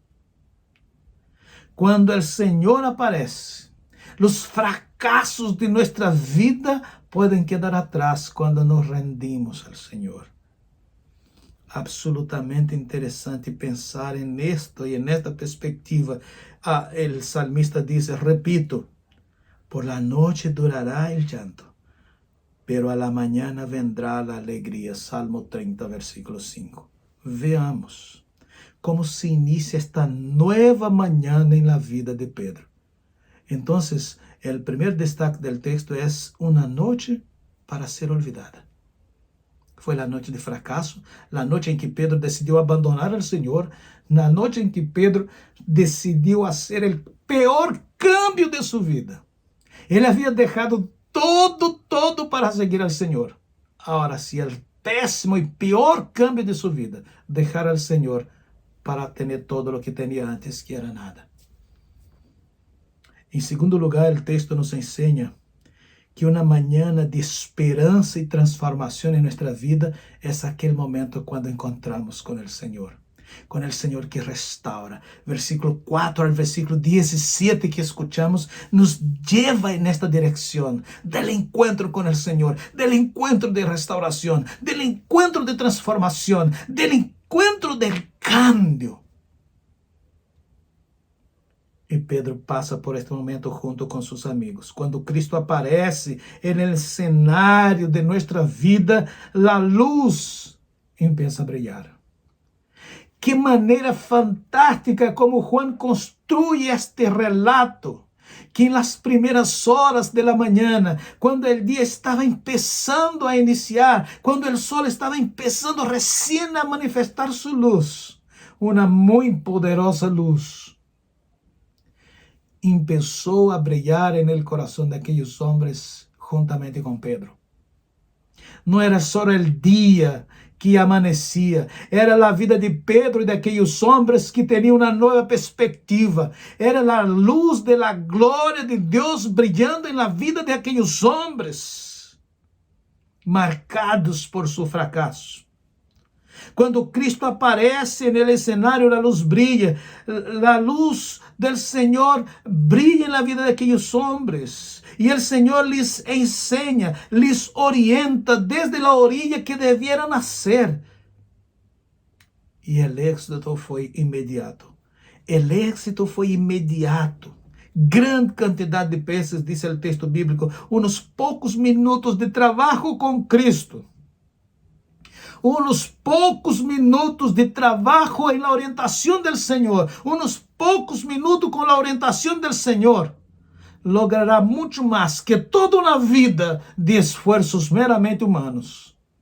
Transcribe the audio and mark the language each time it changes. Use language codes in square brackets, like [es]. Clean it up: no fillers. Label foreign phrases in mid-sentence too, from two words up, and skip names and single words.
[pt] Quando o Senhor aparece, os fracassos de nossa vida podem [es] quedar atrás [pt] quando nos rendimos ao Senhor. Absolutamente interessante pensar nisto e nesta perspectiva. O salmista diz, [es] repito: por la noche durará el llanto, pero a la mañana vendrá la alegría. Salmo 30, versículo 5. Veamos como se inicia esta nueva mañana en la vida de Pedro. Entonces, el primer destaque del texto es una noche para ser olvidada. [pt] Foi a noite de fracasso, a noite em que Pedro decidiu abandonar o Senhor, na noite em que Pedro decidiu fazer o pior câmbio de sua vida. Ele havia deixado todo para seguir ao Senhor. Agora, se o péssimo e pior câmbio de sua vida, deixar ao Senhor para ter todo o que tinha antes, que era nada. Em segundo lugar, o texto nos ensina que uma manhã de esperança e transformação em nossa vida é aquele momento quando encontramos com o Senhor. [es] con el Señor que restaura. Versículo 4 al versículo 17 que escuchamos nos lleva en esta dirección del encuentro con el Señor, del encuentro de restauración, del encuentro de transformación, del encuentro del cambio. [pt] E Pedro passa por este momento junto com seus amigos. Quando Cristo aparece no cenário de nossa vida, a luz começa a brilhar. Que maneira fantástica [es] como Juan construye este relato, que en las primeras horas de la mañana, cuando el día estaba empezando a iniciar, cuando el sol estaba empezando recién a manifestar su luz, una muy poderosa luz, empezó a brillar en el corazón de aquellos hombres juntamente con Pedro. No era solo el día que [pt] amanhecia, era a vida de Pedro e daqueles homens que tinham uma nova perspectiva, era a luz da glória de Deus brilhando na vida de aqueles homens marcados por seu fracasso. Quando Cristo aparece no cenário, a luz brilha, a luz do Senhor brilha na vida daqueles homens, e o Senhor lhes ensina, lhes orienta desde a [es] orilla que devieran hacer. [pt] E o êxito foi imediato. O êxito foi imediato. Grande quantidade de peces, diz o texto bíblico, uns poucos minutos de trabalho com Cristo. Uns poucos minutos de trabalho em la orientação do Senhor, uns poucos minutos com a orientação do Senhor, logrará muito mais que toda uma vida de esforços meramente humanos.